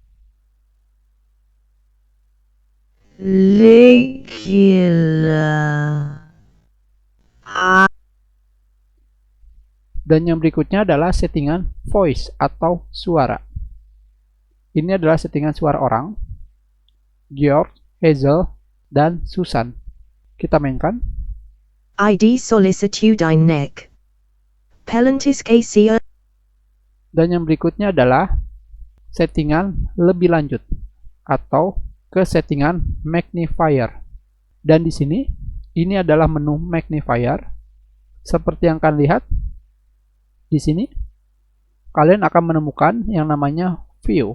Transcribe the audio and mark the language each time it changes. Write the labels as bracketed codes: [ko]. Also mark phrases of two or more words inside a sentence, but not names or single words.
[id] Dan yang berikutnya adalah settingan voice atau suara. Ini adalah settingan suara orang, George, Hazel, dan Susan. Kita mainkan. ID solicitudine neck. Pelentis KCO. Dan yang berikutnya adalah settingan lebih lanjut atau ke settingan magnifier. Dan di sini ini adalah menu magnifier. Seperti yang kalian lihat di sini, kalian akan menemukan yang namanya view.